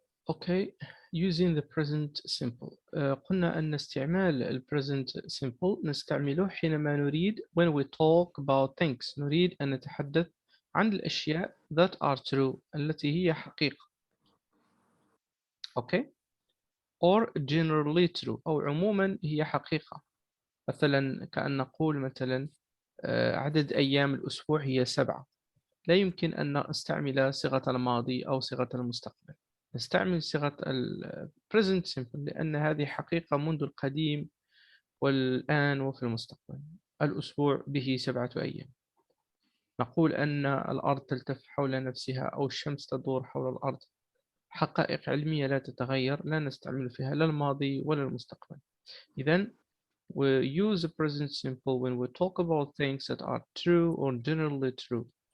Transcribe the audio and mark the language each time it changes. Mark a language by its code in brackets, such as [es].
[en] Okay, using the present simple. [ar] قلنا أن استعمال ال present simple نستعمله حينما نريد [en] when we talk about things [ar] نريد أن نتحدث عن الأشياء [en] that are true [ar] التي هي حقيقة. [en] Okay, or generally true [ar] أو عموما هي حقيقة. مثلا كأن نقول مثلا عدد أيام الأسبوع هي 7. لا يمكن أن نستعمل صيغة الماضي أو صيغة المستقبل. نستعمل صيغة ال present simple لأن هذه حقيقة منذ القديم والآن وفي المستقبل. الأسبوع به 7 أيام. نقول أن الأرض تلتف حول نفسها أو الشمس تدور حول الأرض. حقائق علمية لا تتغير، لا نستعمل فيها لا الماضي ولا المستقبل. إذن [en] we use the present simple when we talk about things that are true or generally true.